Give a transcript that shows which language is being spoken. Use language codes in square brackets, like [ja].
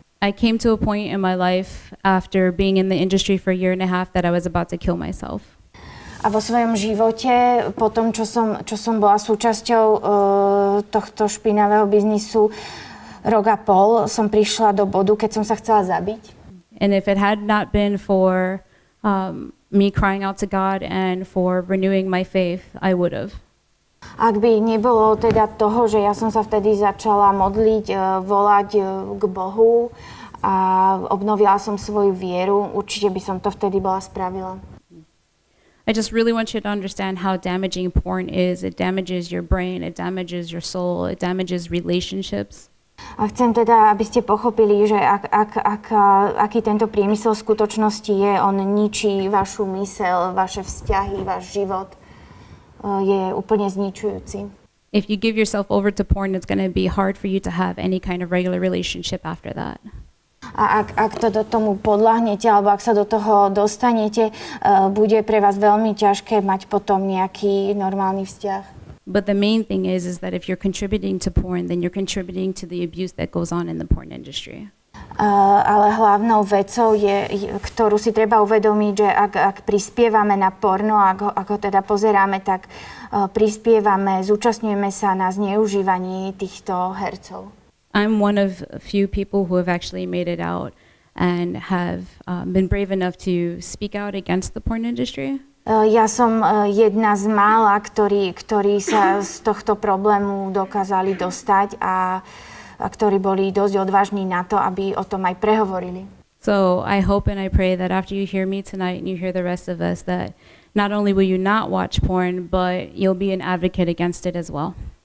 [en] I came to a point in my life after being in the industry for a year and a half that I was about to kill myself. [sk] A vo svojom živote, po tom, čo som bola súčasťou tohto špinavého biznisu rok a pol, som prišla do bodu, keď som sa chcela zabiť. [en] And if it had not been for me crying out to God and for renewing my faith, I would have. [sk] Ak by nebolo teda toho, že ja som sa vtedy začala modliť, volať k Bohu a obnovila som svoju vieru, určite by som to vtedy bola spravila. [en] I just really want you to understand how damaging porn is. It damages your brain, it damages your soul, it damages relationships. [sk] A chcem teda, aby ste pochopili, že aký tento priemysel v skutočnosti je. On ničí vašu myseľ, vaše vzťahy, váš život. Je úplne zničujúci. [en] If you give yourself over to porn, it's going to be hard for you to have any kind of regular relationship after that. [sk] A ak to do tomu podľahnete, alebo ak sa do toho dostanete, bude pre vás veľmi ťažké mať potom nejaký normálny vzťah. [en] But the main thing is that if you're contributing to porn, then you're contributing to the abuse that goes on in the porn industry. [sk] Ale hlavnou vecou ktorú si treba uvedomiť, že ak prispievame na porno, ak ho teda pozeráme, tak prispievame, zúčastňujeme sa na zneužívaní týchto hercov. [en] I'm one of a few people who have actually made it out and have been brave enough to speak out against the porn industry. [sk] Ja som jedna z mála, ktorí sa z tohto problému dokázali dostať a ktorí boli dosť odvážni na to, aby o tom aj prehovorili. [en] So I hope and I pray that after you hear me tonight and you hear the rest of us, that not only will you not watch porn, but you'll be an advocate against it as well.